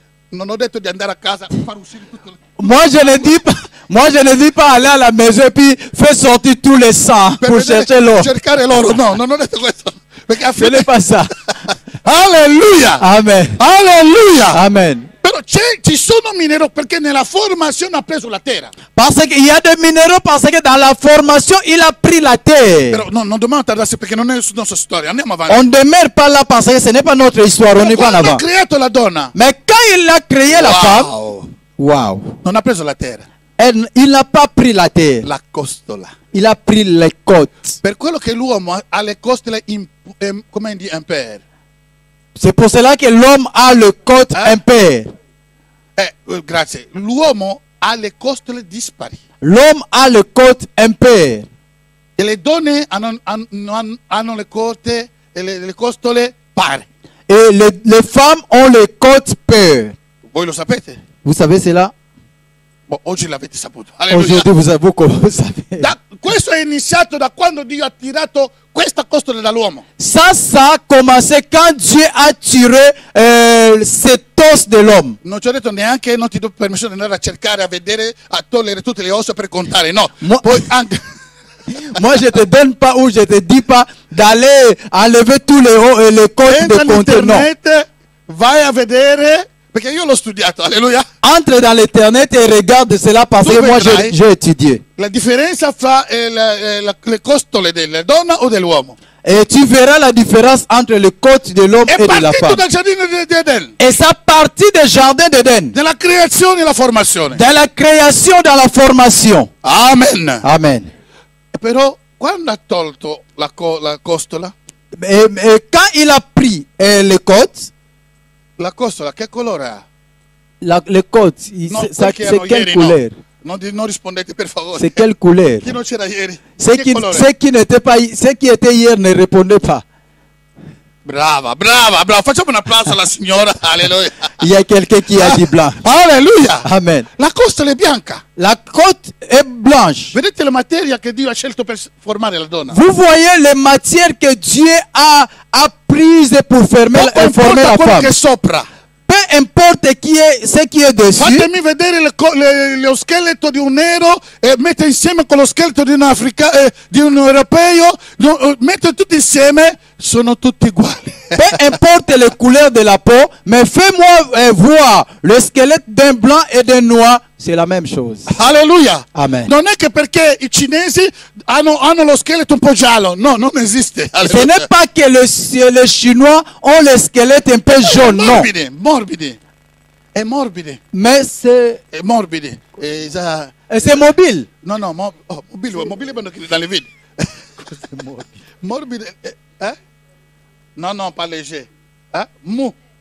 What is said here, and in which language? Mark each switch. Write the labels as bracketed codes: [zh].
[it] Non ho detto di andare a casa e far uscire tutto. [fr] Moi je ne dis pas aller à la maison et puis faire sortir tous les sangs pour chercher l'or. [it] Cercare l'oro, no, non ho detto questo. Perché [fr] Ce n'est pas ça. Alleluia! Amen. Alleluia! Amen. [it] Però ci sono minerali perché nella formazione ha preso la terra. [fr] Parce qu'il y a des minéraux, parce que dans la formation, il a pris la terre. [it] Però no, non dobbiamo tardarsi perché non è la nostra storia. Andiamo avanti. [fr] On ne demeure pas là parce que ce n'est pas notre histoire, on y va en [it] Quando ha [fr] avant. [it] creato la donna, [fr] Mais quand il a créé la femme, wow, waouh, [it] non ha preso la terra, [fr] il n'a pas pris la terre, [it] la costola. [fr] il a pris les côtes. [it] Per quello che l'uomo ha le costole come di impère. [fr] C'est pour cela que l'homme a le côte impair. [it] Grazie. L'uomo ha le costole dispari. [fr] L'homme a le côte impair. [it] E le donne hanno le côte e le costole pari. [fr] Et les femmes ont le côte pair. [it] Voi lo sapete? [fr] Vous savez cela? [it] Bon, oggi l'avete saputo. Alleluia. [fr] Aujourd'hui, vous savez. [it] Questo è iniziato da quando Dio ha tirato questa costola dall'uomo. [fr] Ça a commencé quand Dieu a tiré cet os de l'homme. [it] Non ci ho detto neanche, non ti do permissione di andare a cercare, a vedere, a togliere tutte le ossa per contare. No. Poi anche... [fr] Moi, je te donne pas ou je te dis pas d'aller enlever tous les côtes de compter. Non. [it] Vai a vedere, perché io l'ho studiato, alleluia. [fr] Entre dans l'internet et regarde cela parce que moi j'ai étudié. [it] La differenza fra le costole della donna o dell'uomo. [fr] Et tu verras la différence entre le côte de l'homme et de la femme. Et ça partit du jardin d'Éden. [it] Nella creazione e la formazione. [fr] Dans la création, dans la formation. Amen. Amen. [it] Però quando ha tolto la costola, [fr] et quand il a pris les côtes, [it] la costola che colore ha? [fr] Les côtes, c'est quelle couleur? [it] Non rispondete per favore. [fr] C'est quelle couleur? [it] Chi non c'era ieri? [fr] Ceux qui étaient hier ne répondaient pas. [it] Brava, brava, brava. Facciamo un applauso alla signora. Alleluia. [fr] Il y a quelqu'un qui a dit blanc. Alleluia. Amen. [it] La costola è bianca. [fr] La côte est blanche. [it] Vedete la materia che Dio ha scelto per formare la donna? [fr] Vous voyez les matières que Dieu a prises pour former la femme. [it] Che sopra. [fr] Peu importe ce qui est dessus. [it] Fatemi vedere lo scheletro di un nero e mette insieme con lo scheletro di di un europeo, mette tutti insieme, sono tutti uguali. [fr] Peu importe les couleurs de la peau, mais fais-moi voir le squelette d'un blanc et d'un noir, c'est la même chose. Alleluia. Amen. [it] Non è che perché i cinesi hanno lo scheletro un po' giallo, no, non esiste. [fr] Ce n'est pas que les Chinois ont le squelette un peu jaune, non. [it] Morbidi. È morbidi. [fr] Mais c'est... [it] È morbidi. [fr] C'est mobile. [it] No, mobile dalle video. Morbidi. [fr] Non, pas léger. Mou.